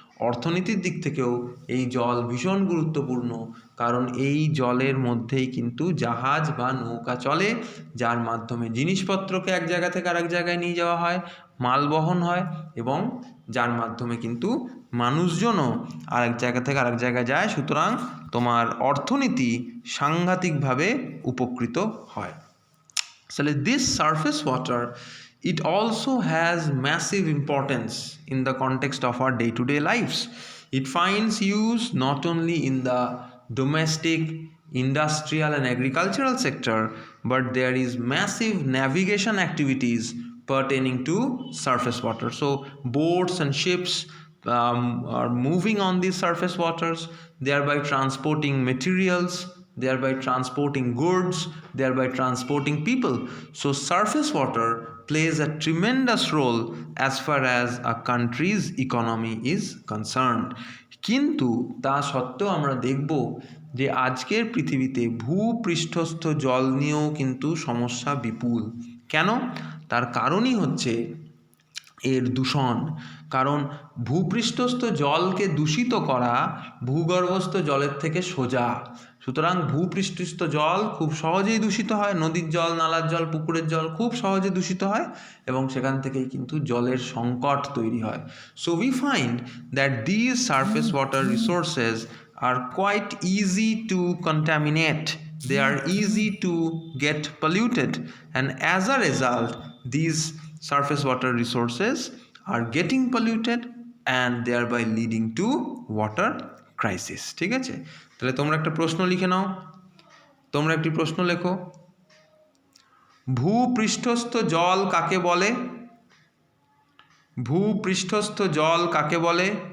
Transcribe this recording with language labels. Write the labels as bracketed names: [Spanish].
[Bangla] অর্থনীতির দিক থেকেও এই জল ভীষণ গুরুত্বপূর্ণ, কারণ এই জলের মধ্যেই কিন্তু জাহাজ বা নৌকা চলে, যার মাধ্যমে জিনিসপত্রকে এক জায়গা থেকে আরেক জায়গায় নিয়ে যাওয়া হয়, মাল বহন হয়, এবং যার মাধ্যমে কিন্তু মানুষজনও আরেক জায়গা থেকে আরেক জায়গায় যায়। সুতরাং তোমার অর্থনীতি সাংঘাতিকভাবে উপকৃত হয়। [English] So this surface water, it also has massive importance in the context of our day-to-day lives. It finds use not only in the domestic, industrial and agricultural sector, but there is massive navigation activities pertaining to surface water. So boats and ships are moving on these surface waters, thereby transporting materials, thereby transporting goods, thereby transporting people. So surface water plays a tremendous role as far as a country's economy is concerned. [Bangla] কিন্তু তা সত্ত্বেও আমরা দেখব যে আজকের পৃথিবীতে ভূপৃষ্ঠস্থ জল নিয়েও কিন্তু সমস্যা বিপুল। কেন? তার কারণই হচ্ছে এর দূষণ। কারণ ভূপৃষ্ঠস্থ জলকে দূষিত করা ভূগর্ভস্থ জলের থেকে সোজা। সুতরাং ভূপৃষ্ঠস্থ জল খুব সহজেই দূষিত হয়, নদীর জল, নালার জল, পুকুরের জল খুব সহজে দূষিত হয়, এবং সেখান থেকেই কিন্তু জলের সংকট তৈরি হয়। [English] So we find that these surface water resources are quite easy to contaminate, they are easy to get polluted, and as a result these surface water resources are getting polluted and thereby leading to water crisis. [Bangla] ঠিক আছে, তাহলে তোমরা একটা প্রশ্ন লিখে নাও, তোমরা একটি প্রশ্ন লেখো, ভূপৃষ্ঠস্থ জল কাকে বলে? ভূপৃষ্ঠস্থ জল কাকে বলে?